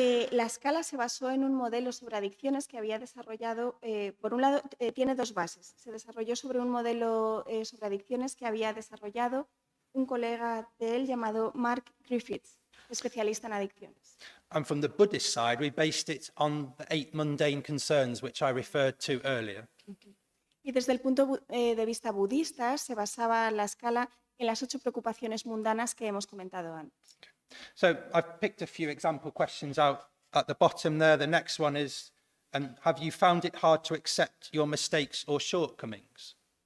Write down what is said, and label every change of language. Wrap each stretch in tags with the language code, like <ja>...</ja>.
<es>La escala se basó en un modelo sobre adicciones que había desarrollado, por un lado, tiene dos bases. Se desarrolló sobre un modelo sobre adicciones que había desarrollado un colega de él llamado Mark Griffith, especialista en adicciones.</es> <en>And from the Buddhist side, we based it on the 8 mundane concerns, which I referred to earlier.</en> <es>Y desde el punto de vista budista, se basaba la escala en las 8 preocupaciones mundanas que hemos comentado antes.</es> <en>So I've picked a few example questions out at the bottom there. The next one is, And have you found it hard to accept your mistakes or shortcomings?</en>